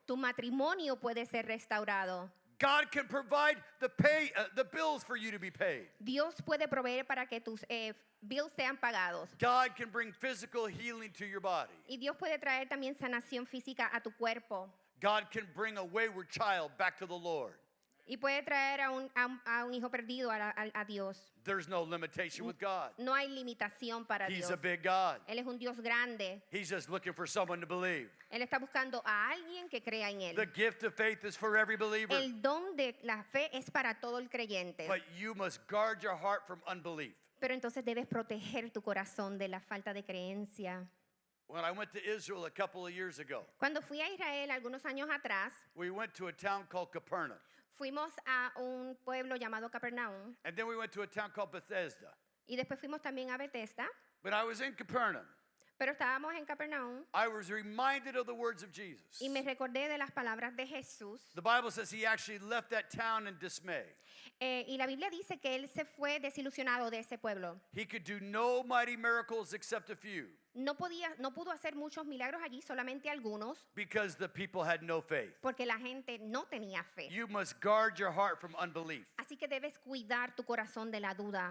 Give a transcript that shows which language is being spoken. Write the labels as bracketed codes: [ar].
[es] Tu matrimonio puede ser restaurado. [en] God can provide the bills for you to be paid. [es] Dios puede proveer para que tus bills sean pagados. [en] God can bring physical healing to your body. [es] Y Dios puede traer también sanación física a tu cuerpo. [en] God can bring a wayward child back to the Lord. [es] Y puede traer a un hijo perdido a Dios. [en] There's no limitation with God. [es] No hay limitación para [en] He's [es] Dios. [en] a big God. [es] Él es un Dios grande. [en] He's just looking for someone to believe. [es] Él está buscando a alguien que crea en Él. [en] The gift of faith is for every believer. [es] El don de la fe es para todo el creyente. [en] But you must guard your heart from unbelief. [es] Pero entonces debes proteger tu corazón de la falta de creencia. [en] When I went to Israel a couple of years ago, [es] Cuando fui a Israel algunos años atrás, [en] we went to a town called Capernaum. [es] fuimos a un pueblo llamado Capernaum [en] And then we went to a town called Bethesda. [es] y después fuimos también a Bethesda. [en] When I was in Capernaum, [es] Pero estábamos en Capernaum [en] I was reminded of the words of Jesus. [es] y me recordé de las palabras de Jesús. [en] The Bible says he actually left that town in dismay. [es] Y la Biblia dice que él se fue desilusionado de ese pueblo. [en] He could do no mighty miracles except a few [es] No pudo hacer muchos milagros allí, solamente algunos, [en] because the people had no faith. [es] porque la gente no tenía fe. [en] You must guard your heart from unbelief. [es] Así que debes cuidar tu corazón de la duda.